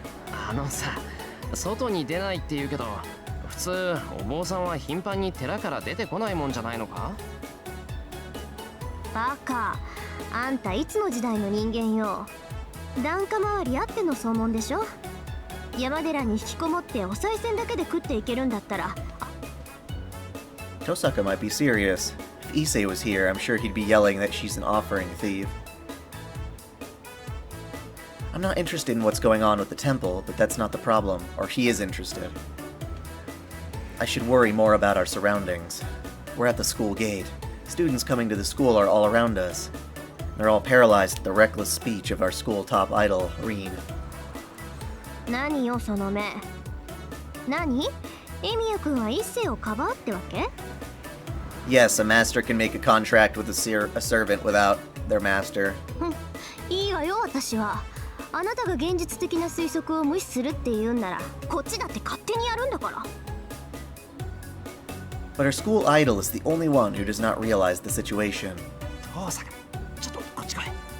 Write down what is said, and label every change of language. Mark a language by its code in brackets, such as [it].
[ja] あのさ、外に出ないって言うけど、普通お坊さんは頻繁に寺から出てこないもんじゃないのか？バカ、あんたいつの時代の人間よ。檀家周りあっての総門でしょ。山寺に引きこもってお賽銭だけで食っていけるんだったら。 [en] Tosaka might be serious. If Issei was here, I'm sure he'd be yelling that she's an offering thief. I'm not interested in what's going on with the temple, but that's not the problem, or he is interested. I should worry more about our surroundings. We're at the school gate. Students coming to the school are all around us. They're all paralyzed at the reckless speech of our school top idol, Reen. [ja] 何よその目。何？エミヤ君は一星をかばうってわけ？ [en] Yes, a master can make a contract with a servant without their master. [ja] いいわよ私は。あなたが現実的な推測を無視するって言うんなら、こっちだって勝手にやるんだから。 [en] But our school idol is the only one who does not realize the situation. [ja] トサカ、ちょっとこっち来い。